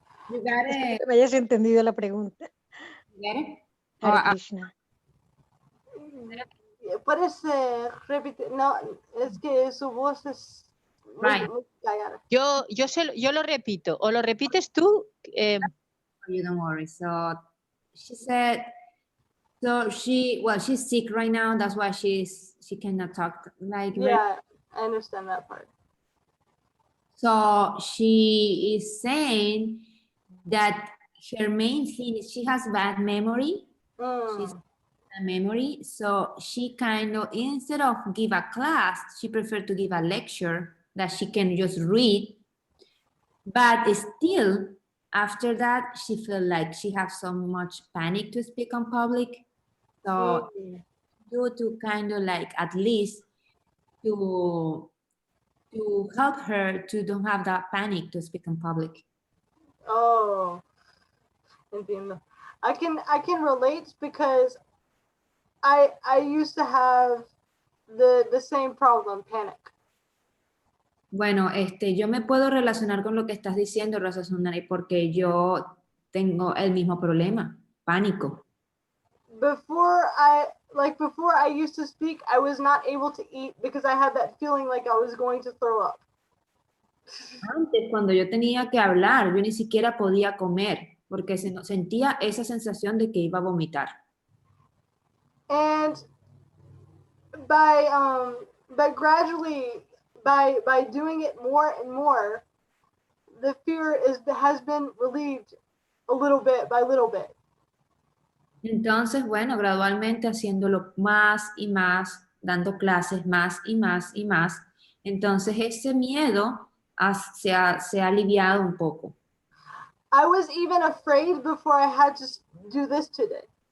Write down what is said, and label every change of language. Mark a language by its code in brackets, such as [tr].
[es] Espero que me hayas entendido la pregunta. [sa] Hare Krishna. [es] Parece repetir, no, es que su voz es muy callada. Yo lo repito, o lo repites tú. [en] You don't worry. So she said, she's sick right now. That's why she cannot talk like. Yeah, I understand that part. So she is saying that her main thing is she has bad memory. She's bad memory. So she kind of, instead of give a class, she preferred to give a lecture that she can just read. But still, after that, she felt like she has so much panic to speak on public. So due to kind of like, at least to help her to don't have that panic to speak in public. [es] Oh, entiendo. [en] I can relate because I used to have the same problem, panic. [es] Bueno, yo me puedo relacionar con lo que estás diciendo, Rosa Sundari, porque yo tengo el mismo problema, pánico. [en] Before I used to speak, I was not able to eat because I had that feeling like I was going to throw up. [es] Antes, cuando yo tenía que hablar, yo ni siquiera podía comer, porque sentía esa sensación de que iba a vomitar. [en] And but gradually, by doing it more and more, the fear has been relieved a little bit by little bit. [es] Entonces, bueno, gradualmente haciéndolo más y más, dando clases más y más y más, entonces ese miedo se ha aliviado un poco. [en] I was even afraid before I had to do this today.